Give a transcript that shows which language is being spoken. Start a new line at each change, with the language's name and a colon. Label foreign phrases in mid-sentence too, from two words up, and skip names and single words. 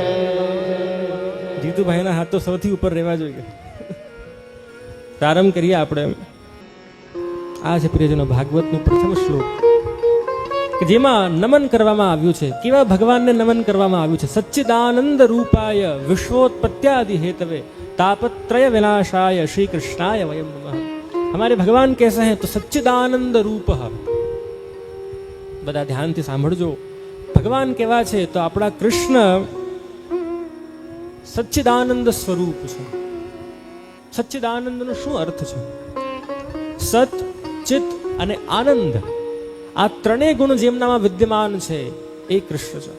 Gujarati: જીતુભાઈના હાથ તો સૌથી ઉપર રહેવા જોઈએ. પ્રારંભ કરીએ આપણે. આ છે પ્રિયજનો ભાગવતનું પ્રથમ શ્લોક કે જેમાં નમન કરવામાં આવ્યું છે. કેવા ભગવાનને નમન કરવામાં આવ્યું છે?
Sanskrit: સચ્ચિદાનંદ રૂપાય વિશ્વોત્પત્યાદિ હેતવે तापत्रय विनाशाय श्री कृष्णाय वयम नमः.
Hindi: हमारे भगवान कैसे हैं? तो सच्चिदानंद रूप.
Gujarati: બધા ધ્યાનથી સાંભળજો. ભગવાન કેવા છે? તો આપણા કૃષ્ણ સચ્ચિદાનંદ સ્વરૂપ છે. સચ્ચિદાનંદનો શું અર્થ છે? સત, ચિત અને આનંદ, આ ત્રણેય ગુણ જેમનામાં વિદ્યમાન છે એ કૃષ્ણ છે.